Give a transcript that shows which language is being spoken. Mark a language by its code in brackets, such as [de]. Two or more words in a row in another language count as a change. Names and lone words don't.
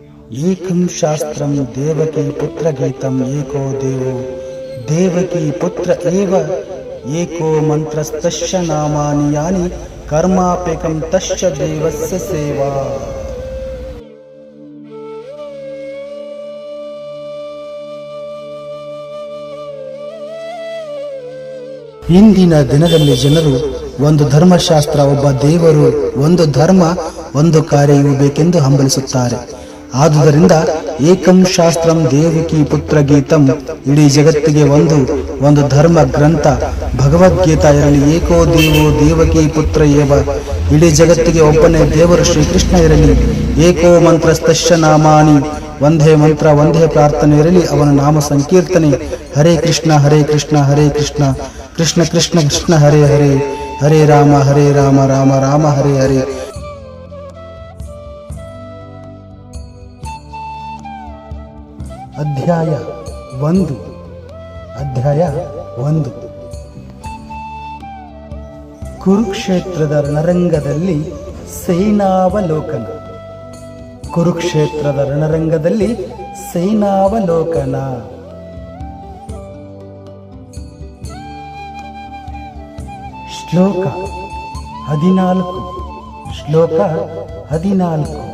[sa] ಏಕಂ ಶಾಸ್ತ್ರಂ ದೇವಕಿ ಪುತ್ರ ಗೀತಂ ಏಕೋ ದೇವೋ ದೇವಕಿ ಪುತ್ರ ಏವ ಏಕೋ ಮಂತ್ರಸ್ತಸ್ಯ ನಾಮಾನಿ ಯಾನಿ ಕರ್ಮಾಪೇಕಂ ತಸ್ಯ ದೇವಸ್ಯ ಸೇವಾ. [kn] ಇಂದಿನ ದಿನದಲ್ಲಿ ಜನರು ಒಂದು ಧರ್ಮಶಾಸ್ತ್ರ, ಒಬ್ಬ ದೇವರು, ಒಂದು ಧರ್ಮ, ಒಂದು ಕಾರ್ಯ ಇವು ಬೇಕೆಂದು ಹಂಬಲಿಸುತ್ತಾರೆ. ಆದುದರಿಂದ [sa] ಏಕಂ ಶಾಸ್ತ್ರಂ ದೇವಕಿ ಪುತ್ರ ಗೀತಂ, [kn] ಇಡೀ ಜಗತ್ತಿಗೆ ಒಂದು ಧರ್ಮ ಗ್ರಂಥ ಭಗವದ್ಗೀತಾ ಇರಲಿ. [sa] ಏಕೋ ದೇವೋ ದೇವಕಿ ಪುತ್ರ ಏವ, [kn] ಇಡೀ ಜಗತ್ತಿಗೆ ಒಬ್ಬನೇ ದೇವರು ಶ್ರೀಕೃಷ್ಣ ಇರಲಿ. [sa] ಏಕೋ ಮಂತ್ರಸ್ತಸ್ಯ ನಾಮಾನಿ, [kn] ಒಂದೇ ಮಂತ್ರ ಒಂದೇ ಪ್ರಾರ್ಥನೆ ಇರಲಿ, ಅವನ ನಾಮ ಸಂಕೀರ್ತನೆ. [sa] ಹರೇ ಕೃಷ್ಣ ಹರೇ ಕೃಷ್ಣ ಹರೇ ಕೃಷ್ಣ ಕೃಷ್ಣ ಕೃಷ್ಣ ಕೃಷ್ಣ ಹರೇ ಹರೇ, ಹರೇ ರಾಮ ರಾಮ ರಾಮ ಹರೇ ಹರೇ. [kn] ಅಧ್ಯಾಯ 1. ಕುರುಕ್ಷೇತ್ರದ ರಣರಂಗದಲ್ಲಿ ಸೇನಾವಲೋಕನ. ಕುರುಕ್ಷೇತ್ರದ ರಣರಂಗದಲ್ಲಿ ಸೇನಾವಲೋಕನ. ಶ್ಲೋಕ 14.